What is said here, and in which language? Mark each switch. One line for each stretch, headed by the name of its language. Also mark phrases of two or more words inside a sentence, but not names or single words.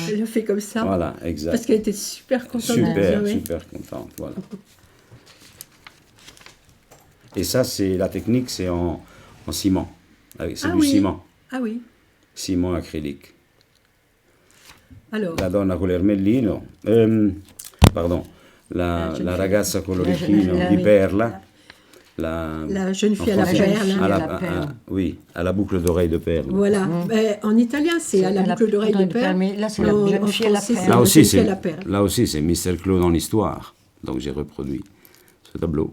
French: Elle a fait comme ça. Voilà, exact. Parce qu'elle était super contente de Super, dire, oui. super contente, voilà. Et ça, c'est la technique, c'est en ciment. C'est Ah du oui. ciment, Ah oui. ciment acrylique. Alors,
Italian: La donna con l'ermellino, pardon, la ragazza con l'orecchino la- di
French: oui.
Italian: perla,
French: la jeune fille à en la français, perle. fille hein. à la perle. oui, à la boucle d'oreille de perle. Voilà. Ben, en italien, c'est à la boucle d'oreille de perle. Mais là, c'est la En- jeune en fille à la français, perle. c'est Là la aussi, jeune fille à la perle. c'est Mr. Claude dans l'histoire. Donc j'ai reproduit ce tableau.